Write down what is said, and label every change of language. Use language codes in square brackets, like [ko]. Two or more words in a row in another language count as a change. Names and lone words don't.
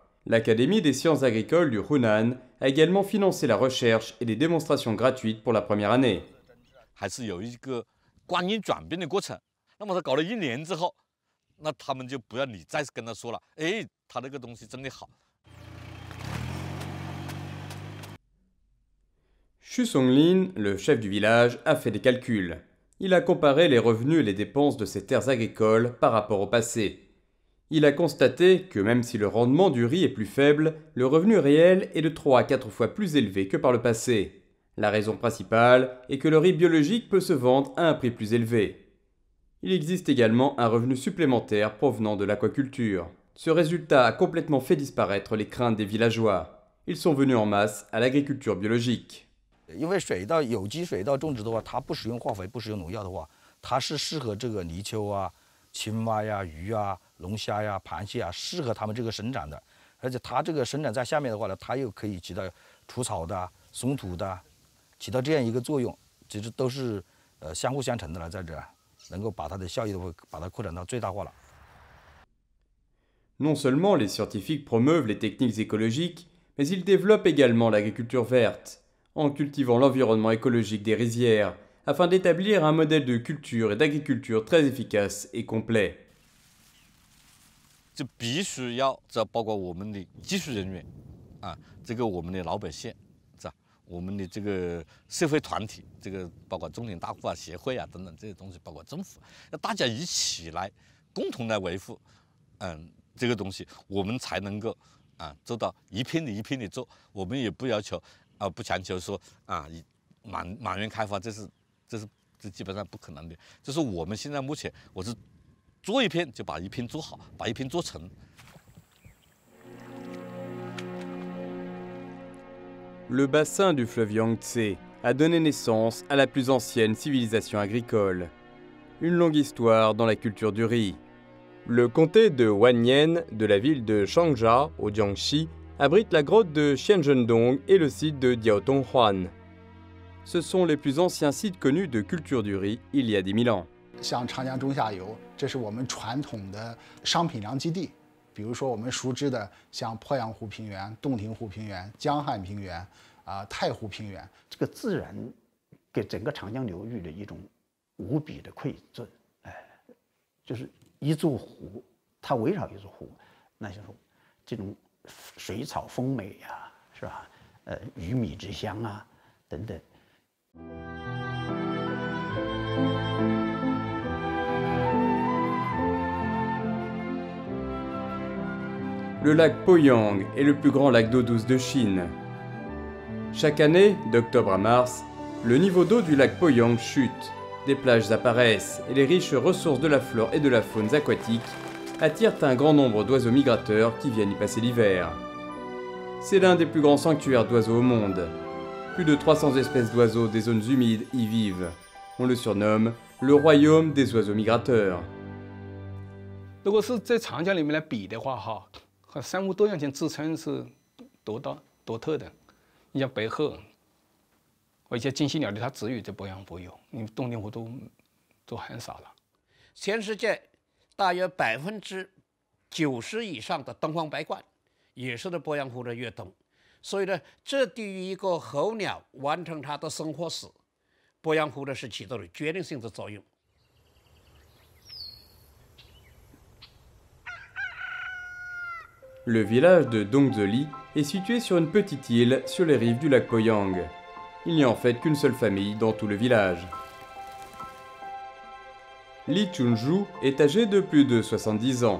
[fr] L'Académie des sciences agricoles du Hunan a également financé la recherche et des démonstrations gratuites pour la première année. [zh] 还是有一个观念转变的过程。那么他搞了1年之后，那他们就不要你再跟他说了，哎，他那个东西真的好。 [fr] Xu Songlin, le chef du village, a fait des calculs. Il a comparé les revenus et les dépenses de ses terres agricoles par rapport au passé. Il a constaté que même si le rendement du riz est plus faible, le revenu réel est de 3 à 4 fois plus élevé que par le passé. La raison principale est que le riz biologique peut se vendre à un prix plus élevé. Il existe également un revenu supplémentaire provenant de l'aquaculture. Ce résultat a complètement fait disparaître les craintes des villageois. Ils sont venus en masse à l'agriculture biologique. [zh] 因为水稻有机水稻种植的话，它不使用化肥、不使用农药的话，它是适合这个泥鳅啊、青蛙呀、鱼啊、龙虾呀、螃蟹啊，适合它们这个生长的。而且它这个生长在下面的话呢，它又可以起到除草的、松土的，起到这样一个作用，其实都是相互相成的了，在这能够把它的效益都会把它扩展到最大化了。 [fr] Non seulement les scientifiques promeuvent les techniques écologiques, mais ils développent également l'agriculture verte, en cultivant l'environnement écologique des rizières, afin d'établir un modèle de culture et d'agriculture très efficace et complet. [zh] 就必须要这包括我们的技术人员啊，这个我们的老百姓，是吧？我们的这个社会团体，这个包括中田大户啊、协会啊等等这些东西，包括政府，要大家一起来，共同来维护，这个东西，我们才能够做到一片的一片的做。我们也不要求不强求说满园开花，这基本上不可能的。就是我们现在目前我是做一片就把一片做好，把一片做成。 [fr] Le bassin du fleuve Yangtze a donné naissance à la plus ancienne civilisation agricole. Une longue histoire dans la culture du riz. Le comté de Wanyan de la ville de Changsha, au Jiangxi, abrite la grotte de Xianzhendong et le site de Diaotonghuan. Ce sont les plus anciens sites connus de culture du riz il y a 10 000 ans. [zh] 像长江中下游，这是我们传统的商品粮基地。比如说我们熟知的像鄱阳湖平原、洞庭湖平原、江汉平原、太湖平原。这个自然给整个长江流域的一种无比的馈赠，就是一座湖，它围绕一座湖，那就是这种水草丰美呀，是吧？鱼米之乡啊，等等。 [fr] Le lac Poyang est le plus grand lac d'eau douce de Chine. Chaque année, d'octobre à mars, le niveau d'eau du lac Poyang chute, des plages apparaissent et les riches ressources de la flore et de la faune aquatique attirent un grand nombre d'oiseaux migrateurs qui viennent y passer l'hiver. C'est l'un des plus grands sanctuaires d'oiseaux au monde. Plus de 300 espèces d'oiseaux des zones humides y vivent. On le surnomme le royaume des oiseaux migrateurs. [zh] 如果是在长江里面来比的话，和生物多样性支撑是独特的。你像白鹤，或一些金犀鸟的，它只有在鄱阳湖有，你洞庭湖都很少了。全世界大约90%以上的东方白鹳也是在鄱阳湖的越冬，所以呢，这对于一个候鸟完成它的生活史，鄱阳湖呢是起到了决定性的作用。 [fr] Le village de Dongzeli est situé sur une petite île sur les rives du lac Poyang. Il n'y a en fait qu'une seule famille dans tout le village. Li Chunju est âgé de plus de 70 ans.